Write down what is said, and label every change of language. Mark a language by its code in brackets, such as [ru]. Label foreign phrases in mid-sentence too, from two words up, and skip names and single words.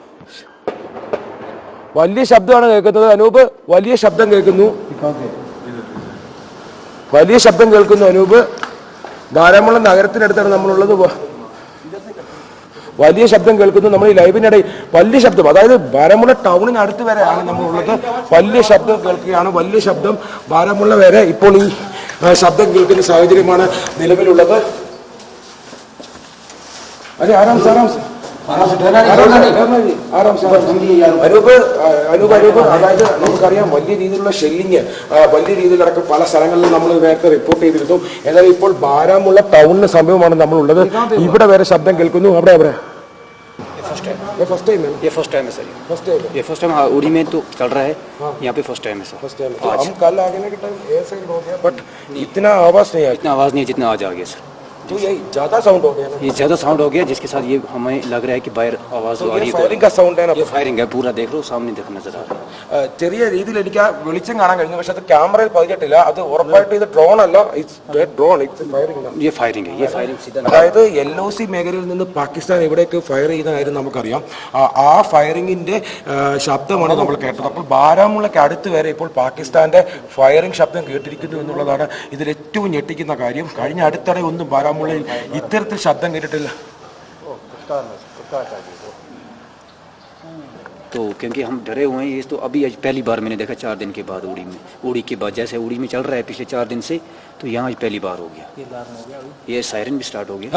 [ml] വലിയ ശബ്ദമാണ് കേൾക്കുന്നത് അനൂപ് വലിയ ശബ്ദം കേൾക്കുന്നു വലിയ ശബ്ദം കേൾക്കുന്നു അനൂപ് ഭാരമുള്ള നഗരത്തിനടുത്താണ് നമ്മളുള്ളത് വലിയ ശബ്ദം കേൾക്കുന്നു നമ്മൾ ഈ ലൈവിനിടയിൽ വലിയ ശബ്ദം അതായത് ബാരാമുള്ള ടൗണിനടുത്ത് വരെയാണ് നമ്മളുള്ളത് വലിയ ശബ്ദം കേൾക്കുകയാണ് വലിയ ശബ്ദം ബാരാമുള്ള വരെ ഇപ്പോൾ ഈ ശബ്ദം കേൾക്കുന്ന സാഹചര്യമാണ് നിലവിലുള്ളത് [hi] अरे आराम से आराम से [ml] അതായത് നമുക്കറിയാം വലിയ രീതിയിലുള്ള ഷെല്ലിങ് വലിയ രീതിയിലടക്കം പല സ്ഥലങ്ങളിലും നമ്മൾ നേരത്തെ റിപ്പോർട്ട് ചെയ്തിരുന്നു. എന്നാൽ ഇപ്പോൾ ബാരാമുള്ള ടൗണിന് സമീപമാണ് നമ്മളുള്ളത്. ഇവിടെ വരെ ശബ്ദം കേൾക്കുന്നു. അവിടെ അവിടെ [hi] ये [en] first time [hi] है सर ये [en] first time [hi] उड़ी में तो चल रहा है यहाँ पे [en] first time [hi] है सर [en] first time [hi] हम कल आगे के टाइम [en] air side [hi] हो गया बट इतना आवाज नहीं आया इतना आवाज़ नहीं जितना आज आ गया सर तो यही ज्यादा साउंड हो गया ना ये ज़्यादा साउंड हो गया जिसके साथ ये हमें लग रहा है कि बाहर आवाज़ आ रही है फायरिंग का साउंड है ना ये फायरिंग है पूरा देख लो सामने देख नजर आ रहा है [ml] ചെറിയ രീതിയിൽ എനിക്ക് ആ വെളിച്ചം കാണാൻ കഴിഞ്ഞു പക്ഷെ അത് ക്യാമറയിൽ പതിഞ്ഞിട്ടില്ല അത് ഉറപ്പായിട്ട് ഇത് ഡ്രോൺ അല്ല ഡ്രോൺ [hi] ये फायरिंग है ये फायरिंग सीधा [ml] അതായത് LOC മേഖലയിൽ നിന്ന് പാകിസ്ഥാൻ ഇവിടേക്ക് ഫയർ ചെയ്യുന്ന കാര്യം നമുക്കറിയാം ആ ഫയറിങ്ങിന്റെ ശബ്ദമാണ് നമ്മൾ കേട്ടത് അപ്പോൾ ബാരാമുള്ളക്ക് അടുത്ത് വരെ ഇപ്പോൾ പാകിസ്ഥാന്റെ ഫയറിംഗ് ശബ്ദം കേട്ടിരിക്കുന്നു എന്നുള്ളതാണ് ഇതിൽ ഏറ്റവും ഞെട്ടിക്കുന്ന കാര്യം കഴിഞ്ഞ അടുത്തിടെ ഒന്നും ബാരാമുള്ളയിൽ ഇത്തരത്തിൽ ശബ്ദം കേട്ടിട്ടില്ല [hi] तो क्योंकि हम डरे हुए हैं ये तो अभी आज पहली बार मैंने देखा 4 दिन के बाद उड़ी के बाद जैसे उड़ी में चल रहा है पिछले 4 दिन से तो यहाँ आज पहली बार हो गया ये सायरन भी स्टार्ट हो गया